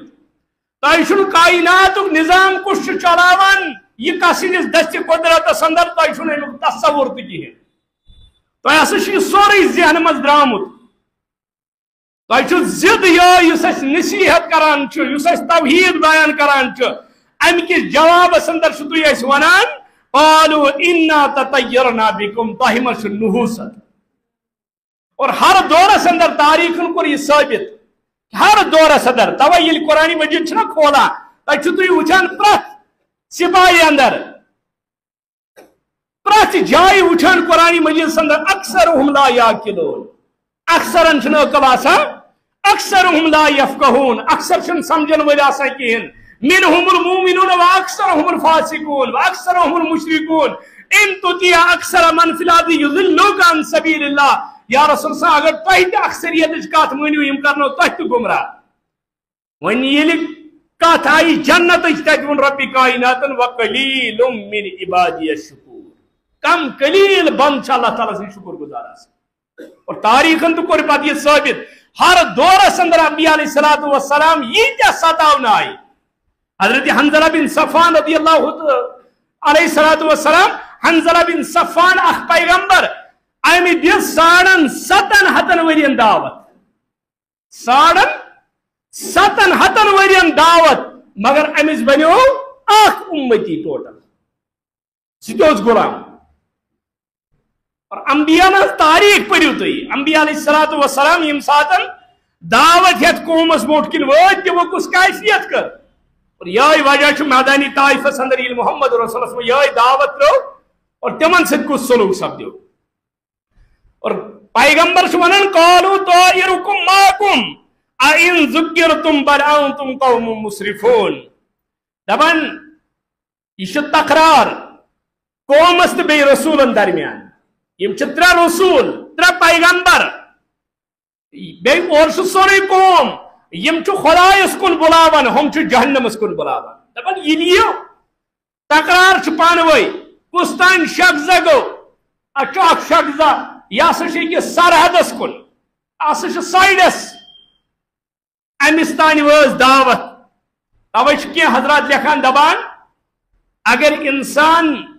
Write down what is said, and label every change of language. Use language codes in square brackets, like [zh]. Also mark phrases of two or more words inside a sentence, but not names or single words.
[ks] تۄہہِ چھُنہٕ کایناتُک نظام کُس چھُ چلاوان یہِ کس سٕنٛدِس دستہِ قۄدرتس اندر، تۄہہِ چھُنہٕ امیُک تصوُر تہِ کِہینۍ. تۄہہِ ہسا چھُ یہِ سورُے ذہنہٕ منٛز درٛامُت تۄہہِ چھُ ضد یہِ یُس اَسہِ نصیٖحت کران چھُ یُس اَسہِ توحیٖد بیان کران چھُ اَمہِ کِس جوابس اندر چھُ تُہۍ اَسہِ ونان [ar] قالوا انا تطیرنا بکم [ks] تۄہہِ ما چھُ نحوست اور ہر دورس اندر تاریخن کوٚر یہِ ثٲبت ہر دورس اندر توے ییٚلہِ قرآن مجیٖد چھُنہ کھولان تتہِ چھُو تُہۍ وٕچھان پرٛٮ۪تھ سپاہی اندر پرٛٮ۪تھ جایہِ وٕچھان قرآن مجیٖدس اندر [ar] اکثرهم لا یاقلون [ks] اکثرن چھُنہٕ عقل آسان [ar] اکثرهم لا یفقہون [ks] اکثر چھُنہٕ سمجھن وٲلۍ آسان کِہیٖنۍ [ar] منهم المؤمنون واکثرهم الفاسقون واکثرهم المشركون ان تطیع اکثر من فی الارض یضلوک عن سبیل اللہ یا رسول صلی [ks] اگر تۄہہِ تہِ اکثریتٕچ کتھ مٲنِو یِم کرنو تۄہہِ تہِ گمراہ وۄنۍ ییٚلہِ کتھ آیہِ جنتٕچ تتہِ ووٚن ربِ کائناتن [ar] وقلیل من عبادی الشکور [ks] کم قلیل بند چھِ اللہ تعالیٰ سٕنٛدۍ شکر گزار آسان اور تاریخن تہِ کوٚر پتہٕ یہِ ثٲبت ہر دورس اندر انبیاء [ar] علیہ الصلوۃ والسلام [ks] ییٖتیاہ ستاونہٕ آیہِ حضرت حنظلہ بن صفوان [ar] رضی اللہ علیہ الصلوۃ والسلام [ks] حنظلہ بن صفوان اخ پیغمبر امہِ دِژ 750 ؤرین دعوت 750 ؤرین دعوت مگر أمِس بنیو اکھ اُمتی ٹوٹل سُہ تہِ اوس غلام اور انبیاء ہٕنٛز تاریخ پٔرِو تُہۍ انبیاء [ar] علیہ الصلوۃ والسلام [ks] ییٚمہِ ساتہٕ دعوت ہیٚتھ قومس برونٛٹھ کِنۍ وٲتۍ تِمو کُس کیفیت کٔر اور یہے وجہ چھُ میدانی طائفس اندر ییٚلہِ محمد رسولس منٛز یہے دعوت ترٲو اور تِمن سۭتۍ کُس سلوک سپدیو اور پیغمبر چھُ ونان [ar] قالوا طائرکم معکم اَإِن ذُکِّرتُم بل أنتم قوم مسرفون [ks] دپان یہ چھُ تکرار قومس تہٕ بیٚیہِ رسوٗلن درمیان یِم چھِ 3 رسوٗل 3 پیغمبر بیٚیہِ اور چھُ سورُے قوم یم چھُ خدایس کُن بُلاوان ہم چھُ جہنمس کُن بُلاوان دپان ییٚلہِ یہِ تکرار چھُ پانہٕ ؤنۍ کُس تانۍ شخصا گوٚو اتھ چھُ اکھ شخصا یہِ ہسا چھُ أکِس سرحدس کُن ہسا چھُ سایڈس أمِس تانۍ وٲژ دعوت توے چھِ کینٛہہ حضرات لیکھان دپان اگر انسان